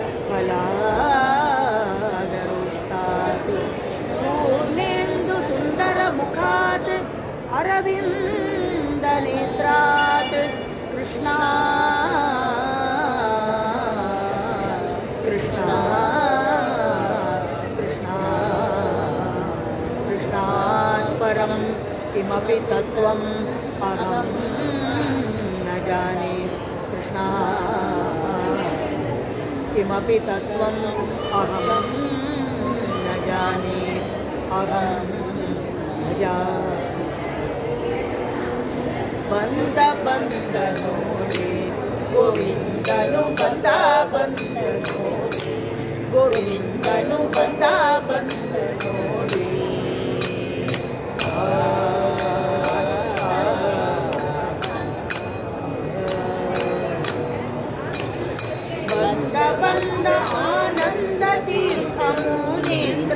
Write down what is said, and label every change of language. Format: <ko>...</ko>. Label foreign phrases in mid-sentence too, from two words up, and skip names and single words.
<sa>ಫಲಾದರುಷ್ಟಾತ್ ಪೂರ್ಣೇಂದು ಸುಂದರ ಮುಖಾತ್ ಅರವಿಂದ ನೇತ್ರಾತ್ ಕೃಷ್ಣ ಕೃಷ್ಣ ಕೃಷ್ಣ ಕೃಷ್ಣಾತ್ ಪರಂ ಕಿಮಪಿ ತತ್ವಂ ಅಹಂ ನ ಜಾನೆ ಕೃಷ್ಣ ಕಿಮಪಿ ತತ್ವಂ ಅಹಂ ನ ಜಾನೆ ಅಹಂ ನ ಜಾನೆ</sa> <kn>ಬಂದ ಬಂದ ನೋಡಿ ಗೋವಿಂದನು ಬಂದ ಬಂದ ನೋಡಿ ಗೋವಿಂದನು ಬಂದ ಬಂದ ನೋಡಿ ಬಂದ ಬಂದ ಆನಂದ ತೀರ್ಥ ಮುನೀಂದ್ರ</kn>